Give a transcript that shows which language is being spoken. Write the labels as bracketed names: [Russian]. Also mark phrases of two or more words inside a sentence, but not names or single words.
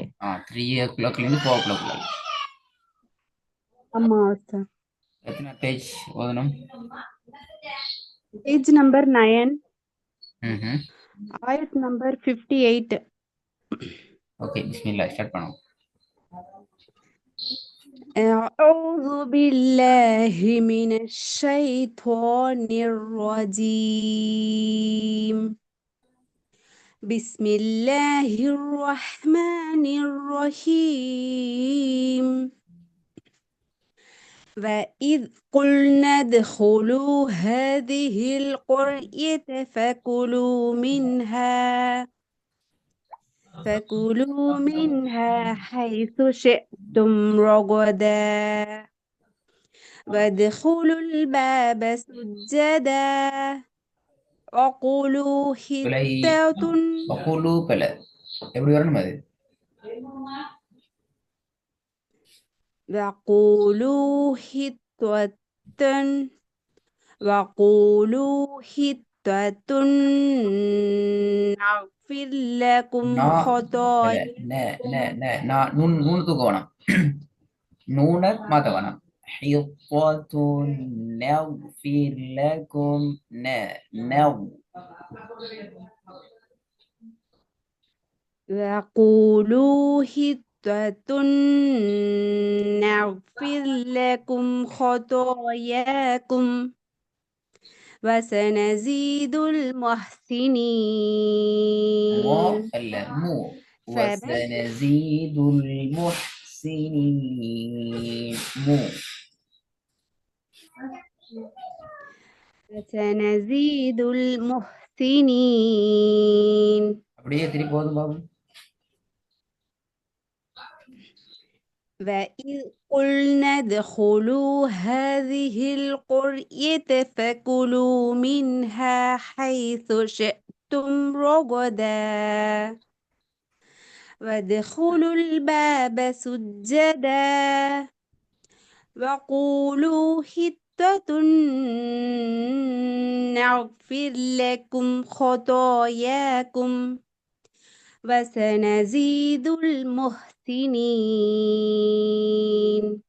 [Tamil] 3 o'clockலேருந்து 4 o'clock. ஆமா சார். எத்தனை பேஜ் ஓதணும்? [English] page number 9, ம். [Tamil] ஆயத் நம்பர் 58. ஓகே, பிஸ்மில்லா ஸ்டார்ட் பண்ணுவோம். [Arabic] أعوذ بالله من الشيطان الرجيم. بسم الله الرحمن الرحيم. وإذ قلنا ادخلوا هذه القرية فكلوا منها حيث شئتم رغدا وادخلوا الباب سجدا وقولوا [Tamil] பிழை. [Arabic] حطة [Tamil] வக்கூலு பிழை. எப்படி வரணும் அது? [Arabic] وقولوا حطة وقولوا حطة نغفر لكم [Tamil] நான் பிழை. [Arabic] خطاياكم [Tamil] நான் நூன் தூக்க வேணாம். நூனை மாத்த வேணாம். [Arabic] حِطَّةٌ نَغْفِرْ لَكُمْ وقولوا حطة نغفر لكم خطاياكم وسنزيد المحسنين. مو وسنزيد المحسنين. وسنزيد المحسنين. [Tamil] அப்படியே திருப்பி போதும் பாபு. [Arabic] وإذ قلنا ادخلوا هذه القرية فكلوا منها حيث شئتم رغدا وادخلوا الباب سجدا وقولوا حطة نغفر لكم خطاياكم وسنزيد المحسنين.